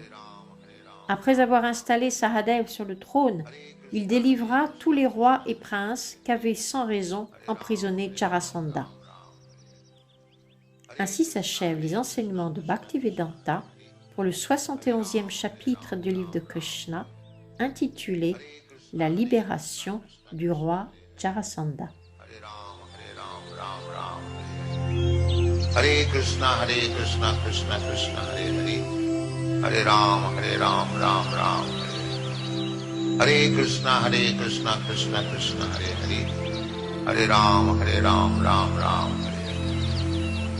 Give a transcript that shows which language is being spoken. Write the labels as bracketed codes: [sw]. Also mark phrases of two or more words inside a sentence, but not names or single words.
[fr] Après avoir installé Sahadev sur le trône, il délivra tous les rois et princes qu'avait sans raison emprisonné Jarasandha. Ainsi s'achèvent les enseignements de Bhaktivedanta pour le 71e chapitre du livre de Krishna, intitulé « La libération du roi Jarasandha ». [sa] Hare Krishna, Krishna Krishna, Hare Hare. Hare Ram, Ram Ram, Hare Hare. Hare Krishna, Krishna Krishna, Hare Hare. Hare Ram, Ram Ram, Hare Hare.